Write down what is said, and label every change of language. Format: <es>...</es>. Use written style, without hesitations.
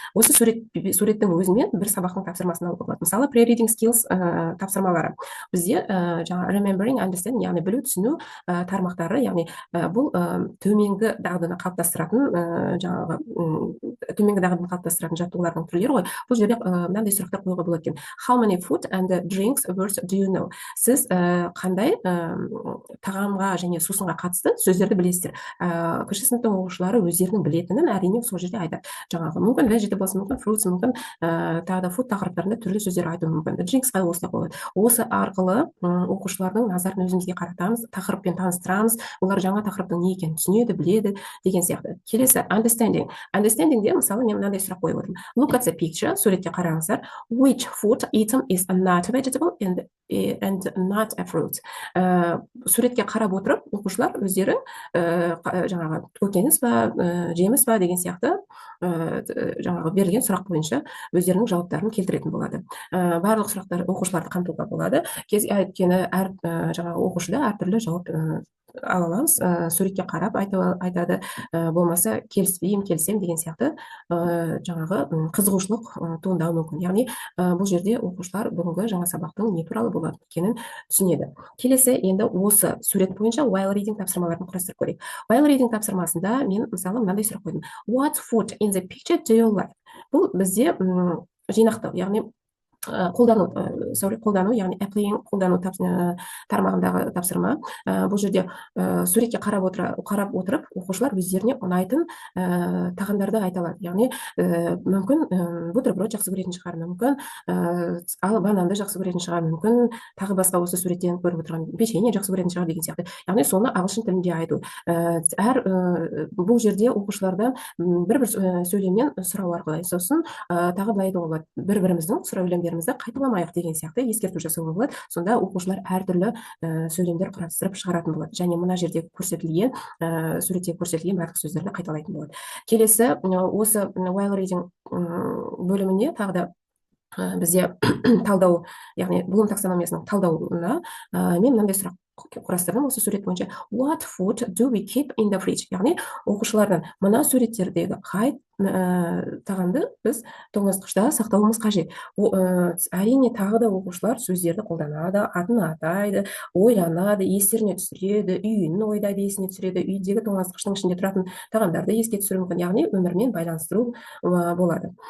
<kk>Осы суреттің өзімен бір сабақтың тапсырмасын алуға болады. Мысалы, pre-reading skills тапсырмалары. Бізде remembering, understanding, яғни білу, түсіну тармақтары, яғни бұл төменгі дағдыны қалыптастыратын жаттығулардың түрлері ғой. Бұл жерде мынандай сұрақтар қоюға болады екен.</kk> <en>How many food and drinks words do you know?</en> <kk>Сіз қандай тағамға және сусынға қатысты сөздерді білесіздер? Кіші сыныптың оқушылары өздерінің білетінін әрине сол сол жерде айтады. Жаңағы мүмкін vegetables, мүмкін fruits, мүмкін тағы да food тақырыптарында түрлі сөздер айтуы мүмкін. Drinksқа осылай қояды. Осы арқылы оқушылардың назарын өзімізге қаратамыз, тақырыппен таныстырамыз, олар жаңа тақырыптың не екенін түсінеді, біледі деген сияқты. Келесі understanding. Understandingде мысалы мен мынандай сұрақ қойып отырмын.</kk> <en>Look at the picture,</en> <kk>суретке қараңыздар.</kk> <en>Which food item is not vegetable and not a fruit?</en> <kk>Суретке қарап отырып, оқушылар өздері жаңағы көкөніс па, жеміс па деген сияқты жаңағы берілген сұрақ бойынша өздерінің жауаптарын келтіретін болады. Барлық сұрақтар оқушыларды қамтуға болады. Өйткені әр жаңағы оқушыда әртүрлі жауап ала аламыз. Суретке қарап айтады, болмаса келіспеймін, келісемін деген сияқты жаңағы қызығушылық туындауы мүмкін. Яғни бұл жерде оқушылар бүгінгі жаңа сабақтың не туралы болады екенін түсінеді. Келесі енді осы сурет бойынша while reading тапсырмаларын құрастырып көрейік. While reading тапсырмасында мен мысалы мынандай сұрақ қойдым.</kk> <en>What food in the picture do you like?</en> <kk>Бұл бізде жинақтау, яғни қолдану, яғни applying қолдану тармағындағы тапсырма. Бұл жерде суретке қарап отырып, оқушылар өздеріне ұнайтын тағамдарды айта алады. Яғни мүмкін бутерброд жақсы көретін шығар, мүмкін ал бананды жақсы көретін шығар, мүмкін тағы басқа осы суреттен көріп отырған печенье жақсы көретін шығар деген сияқты. Яғни соны ағылшын тілінде айту. Бұл жерде оқушылардан бір сөйлемнен сұрау арқылы, сосын тағы былай айтуға болады. Бір-біріміздің сөйлемдерімізді қайталамайық деген сияқты ескерту жасауға болады. Сонда оқушылар әртүрлі сөйлемдер құрастырып шығаратын болады. Және мына жерде көрсетілген, суретте көрсетілген барлық сөздерді қайталайтын болады. Келесі осы while reading бөлімінде тағы да бізде талдау, яғни Блум таксономиясының талдауына мен мынандай сұрақ құрастырдым осы сурет бойынша.</kk> <en>What food do we keep in the fridge?</en> <kk>Яғни оқушылардан мына суреттердегі қай тағамды біз тоңазытқышта сақтауымыз қажет. Әрине тағы да оқушылар сөздерді қолданады, атын атайды, ойланады, естеріне түсіреді, үйін ойдайды, есіне түсіреді, үйдегі тоңазытқыштың ішінде тұратын тағамдарды еске түсіруі мүмкін, яғни өмірмен байланыстыру болады.</kk>